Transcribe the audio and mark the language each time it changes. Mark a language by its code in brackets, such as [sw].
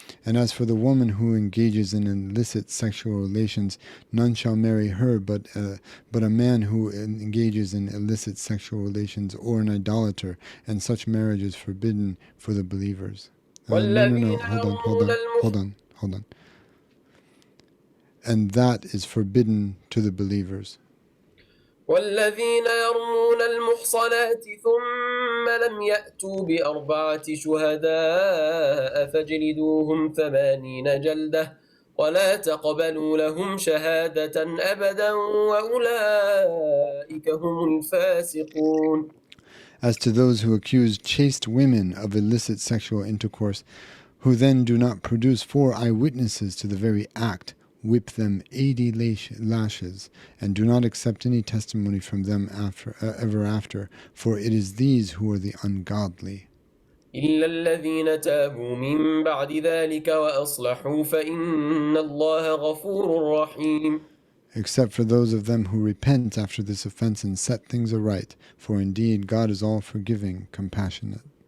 [en] And as for the woman who engages in illicit sexual relations, none shall marry her but a man who engages in illicit sexual relations or an idolater, and such marriage is forbidden for the believers. No, hold on. And that is forbidden to the believers. [ar] والذين يرمون المحصنات ثم لم يأتوا ب4 شهداء فاجلدوهم 80 جلدة ولا تقبلوا لهم شهادة أبدا وأولئك هم الفاسقون. [en] As to those who accuse chaste women of illicit sexual intercourse, who then do not produce 4 eyewitnesses to the very act, whip them 80 lashes, and do not accept any testimony from them ever after, for it is these who are the ungodly. [ar] إلا الذين تابوا من بعد ذلك وأصلحوا فإن الله غفور رحيم. [en] Except for those of them who repent after this offense and set things aright, for indeed God is all forgiving, compassionate.